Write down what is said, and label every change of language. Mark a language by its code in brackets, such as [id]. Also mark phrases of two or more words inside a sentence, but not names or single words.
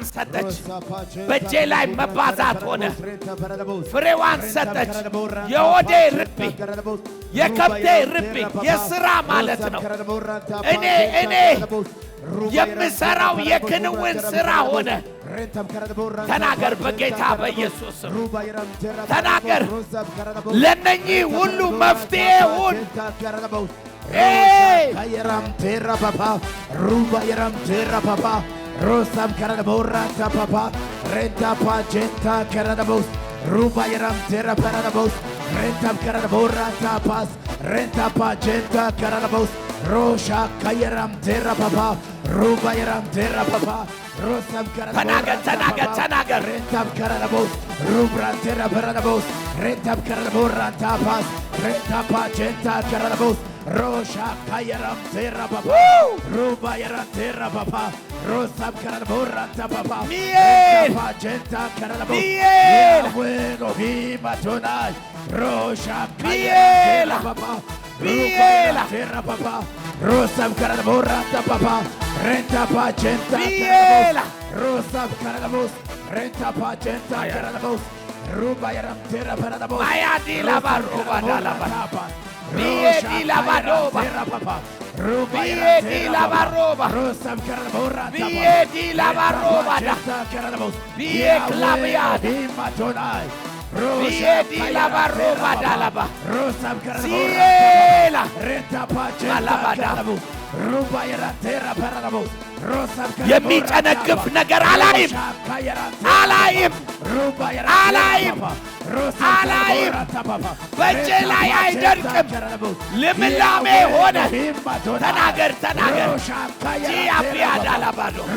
[am] ሰጠች። በእጄ ላይ መባዛት ሆነ። ፍሬዋን ሰጠች። የሆዴ ርቢ፣ የከብቴ ርቢ፣ የሥራ ማለት ነው። እኔ የምሰራው የክንውን ሥራ ሆነ። ተናገር በጌታ በኢየሱስ ስም ተናገር። ለነኚህ ሁሉ መፍትሄ ሁን። Kayeram terra papa, ruba yeram terra papa, rosam karada boranta papa, renta pagenta karada bos, ruba yeram terra karada bos, renta karada boranta pas, renta pagenta karada bos, rosha kayeram terra papa, ruba yeram terra papa, rosam karada ተናገር renta karada bos, rubra terra karada bos, renta karada boranta pas, renta pagenta karada bos. Rosha kayeram terra papa, ruba yeram terra papa, rosam karada boranta papa, renta pagenta karada bos, Yahweh Elohim Adonai, Rosha kayeram terra papa, ruba yeram terra papa, rosam karada boranta papa, renta pagenta karada bos, rosam karada bos, renta pagenta karada bos, ruba yeram terra karada bos, Ayadi la baruba dalaba. Vieni la baroba, Vieni la baroba, Vieni la baroba, Vieni claviada, Vieni la baroba dalaba, Siela, Malabada, የሚጨነግፍ ነገር አላይም አላይም አላይም አላይም። በእጄ ላይ አይደርቅም፣ ልምላሜ ሆነ። ተናገር ተናገር። ጂአፊያ ዳላባዶ